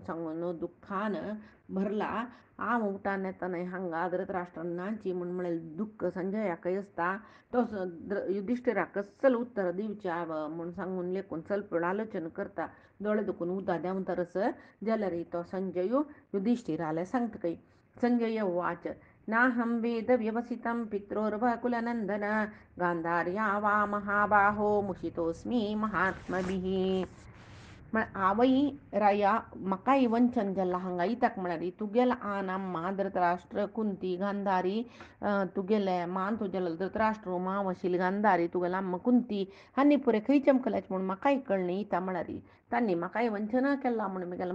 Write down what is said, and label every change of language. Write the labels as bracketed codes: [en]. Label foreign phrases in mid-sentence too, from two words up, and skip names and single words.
[kok] सांगून दुख्खान भरला हांव उठान येताना हांगा धृतराष्ट्रान नाची म्हूण म्हळें दुख्ख संजयाकय आसता तो युधिष्ठिराक कसल उत्तर दिवच्या म्हूण सांगून लेखून सल्पूड आलोचन करता दोळे दुखून उदा देंवतरस जाल्यार तो संजयो युधिष्ठिराले सांगता [sa] संजय उवाच नाहं वेद व्यवसितं पित्रोर्वकुलनन्दन गांधार्या वा महाबाहो मुषितोऽस्मि महात्मभिः [kok] आवई राया म्हाकाय वंचन जाल्ला हांगा इताक म्हळ्यार तुगेले आन अम्मा धृतराष्ट्र कुंती गांधारी तुगेले मान तुगेलो धृतराष्ट्र माव आशिल्ली गांधारी तुगेलो अम्मा कुंती हांणी पुरे खंय चमकल्याच म्हूण म्हाकाय कळ्ळें इता म्हळ्यार तांणी म्हाकाय वंचना केला म्हूण म्हगेल्या